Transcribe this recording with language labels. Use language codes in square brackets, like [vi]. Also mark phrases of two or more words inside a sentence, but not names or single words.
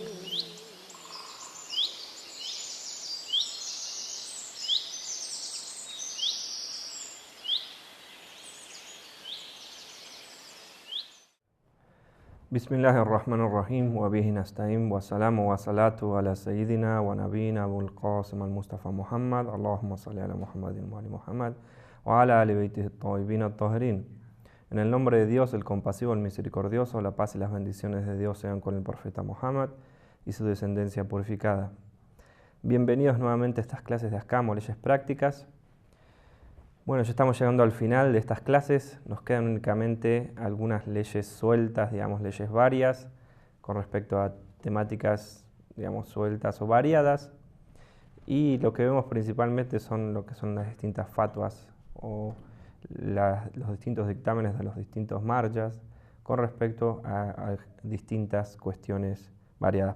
[ar] بسم الله الرحمن الرحيم وبه نستعين والسلام والصلاة على سيدنا ونبينا أبو القاسم المصطفى محمد اللهم صل على Muhammad وعلى Muhammad وعلى آل بيته الطيبين الطاهرين. [es] En el nombre de Dios, el compasivo, el misericordioso, la paz y las bendiciones de Dios sean con el profeta Muhammad y su descendencia purificada. Bienvenidos nuevamente a estas clases de Ahkam o leyes prácticas. Bueno, ya estamos llegando al final de estas clases, nos quedan únicamente algunas leyes sueltas, digamos, leyes varias, con respecto a temáticas, digamos, sueltas o variadas, y lo que vemos principalmente son lo que son las distintas fatwas o los distintos dictámenes de los distintos marjas con respecto a distintas cuestiones variadas.